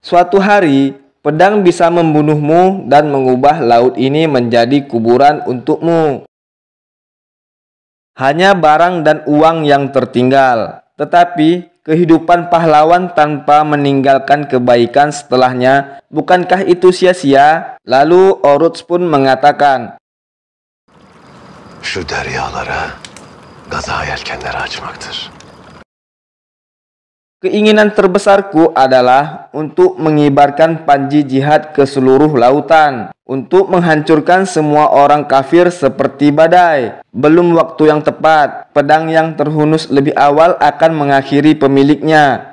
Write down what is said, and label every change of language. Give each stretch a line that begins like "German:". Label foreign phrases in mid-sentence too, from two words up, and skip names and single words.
Indonesian: Suatu hari, pedang bisa membunuhmu dan mengubah laut ini menjadi kuburan untukmu. Hanya barang dan uang yang tertinggal. Tetapi, kehidupan pahlawan tanpa meninggalkan kebaikan setelahnya, bukankah itu sia-sia? Lalu Oruç pun mengatakan,
Turkish: Şu deryalara gaza yelkenleri açmaktır.
Indonesian: keinginan terbesarku adalah untuk mengibarkan panji jihad ke seluruh lautan, untuk menghancurkan semua orang kafir seperti badai. Belum waktu yang tepat, pedang yang terhunus lebih awal akan mengakhiri pemiliknya.